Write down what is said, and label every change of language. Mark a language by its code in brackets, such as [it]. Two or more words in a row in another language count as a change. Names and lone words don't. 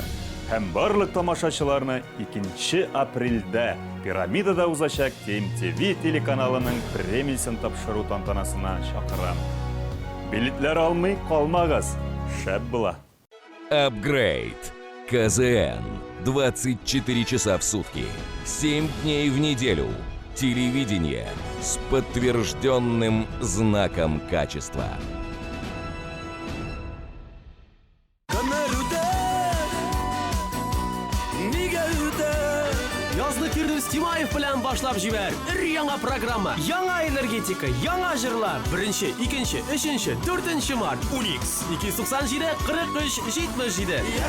[tt] Һәм барлык тамашачыларны 2 апрельдә Пирамидада узачак Тем ТВ телеканалының премиясын тапшыру тантанасына чакырам. Билетлар алмый калмагыз, шәп була. [ru] Апгрейд. КЗН. 24 часа в сутки. 7 дней в неделю. Телевидение с подтвержденным знаком качества. [tt] Язлы Фирдус Тимаев белән башлап җибәр. Яңа программа, яңа энергетика, яңа җырлар. 1, 2, 3, 4 март. Unix 297 43 77.